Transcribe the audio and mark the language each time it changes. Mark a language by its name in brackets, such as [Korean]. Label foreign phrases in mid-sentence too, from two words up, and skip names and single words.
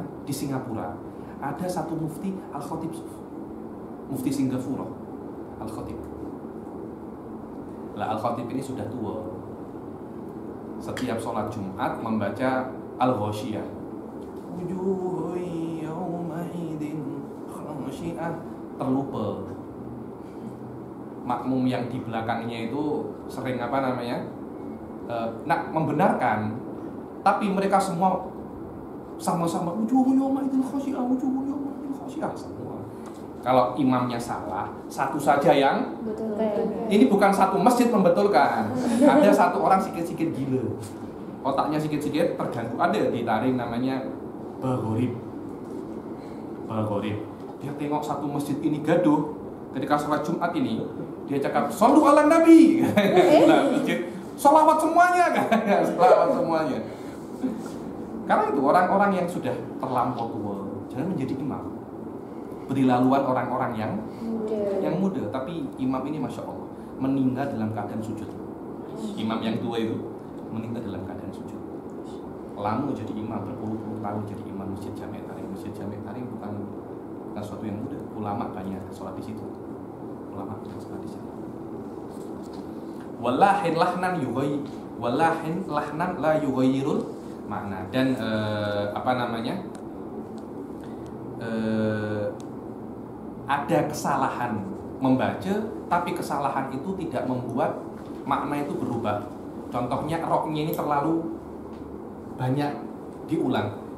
[Malay] Di Singapura ada satu mufti Al-Khatib, mufti Singapura Al-Khatib. Lah Al-Khatib ini sudah tua. Setiap sholat Jumat membaca Al-Ghasyiyah. [Arabic] وجوه يومئذ خاشعة. [Malay] Terlupa. Makmum yang di belakangnya itu sering nak membenarkan, tapi mereka semua sama-sama [Arabic] وجوه يومئذ خاشعة، وجوه يومئذ خاشعة [Malay] semua. Kalau imamnya salah, satu saja yang betulkan. Ini bukan satu masjid membetulkan. Ada satu orang sikit-sikit gila, otaknya sikit-sikit terganggu. Ada di Tarim namanya Baghorib. Dia tengok satu masjid ini gaduh. Ketika sholat Jumat ini, dia cakap [Arabic] صلوا على النبي. [Malay] Nah, masjid sholawat semuanya kan? Sholawat semuanya. Karena itu orang-orang yang sudah terlampau tua jangan menjadi imam. Beri laluan orang-orang yang muda. Tapi imam ini [Arabic] ما شاء الله [Malay] meninggal dalam keadaan sujud. Imam yang tua itu meninggal dalam keadaan sujud. Lama jadi imam, berpuluh-puluh tahun jadi imam Masjid Jamek Tarim. Masjid Jamek Tarim bukan sesuatu yang mudah. Ulama banyak sholat di situ. Ulama banyak sholat di situ. [Arabic] ولحن لحنا لا يغير المعنى. [Malay] Dan ada kesalahan membaca, tapi kesalahan itu tidak membuat makna itu berubah. Contohnya roknya ini terlalu banyak diulang.